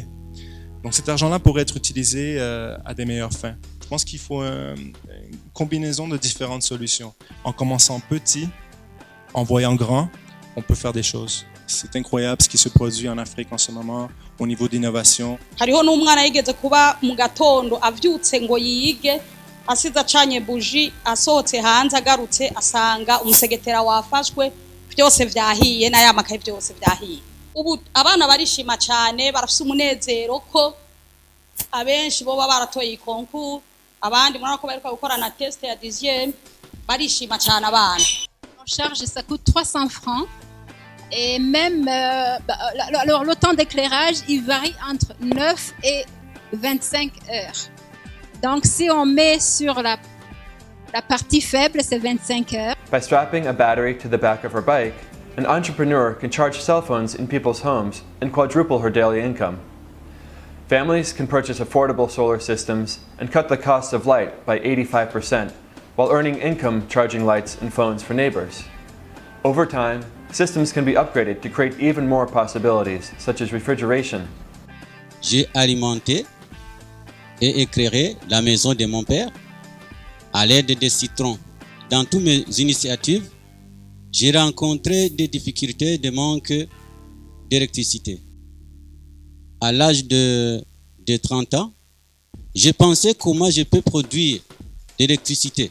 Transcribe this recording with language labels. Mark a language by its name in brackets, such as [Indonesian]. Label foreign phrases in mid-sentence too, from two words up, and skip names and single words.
[French] Donc cet argent-là pourrait être utilisé à des meilleures fins. Je pense qu'il faut une combinaison de différentes solutions. En commençant petit, en voyant grand, on peut faire des choses. C'est incroyable ce qui se produit en Afrique en ce moment au niveau d'innovation. [Rundi] Hariho n'umwana yigeze kuba mu gatondo avyutse ngo yige asize acanye buji asohotse hanze agarutse asanga umusegetera wafashwe byose vyahiye na yamakaye byose vyahiye. Ubu abana barishima cyane barafise umunezero ko abenshi bo baratoye ikonku abandi murako bariko gukora na test ya 10e barishima cyane abana. [French] En charge ça coûte 300 francs. Et même le temps d'éclairage, il varie entre 9 et 25 heures. Donc, si on met sur la partie faible, c'est 25 heures. [English] By strapping a battery to the back of her bike, an entrepreneur can charge cell phones in people's homes and quadruple her daily income. Families can purchase affordable solar systems and cut the cost of light by 85%, while earning income charging lights and phones for neighbors. Over time, systems can be upgraded to create even more possibilities, such as refrigeration. [French] J'ai alimenté et éclairé la maison de mon père à l'aide des citrons. Dans toutes mes initiatives, j'ai rencontré des difficultés de manque d'électricité. À l'âge de 30 ans, j'ai pensé comment je peux produire de l'électricité.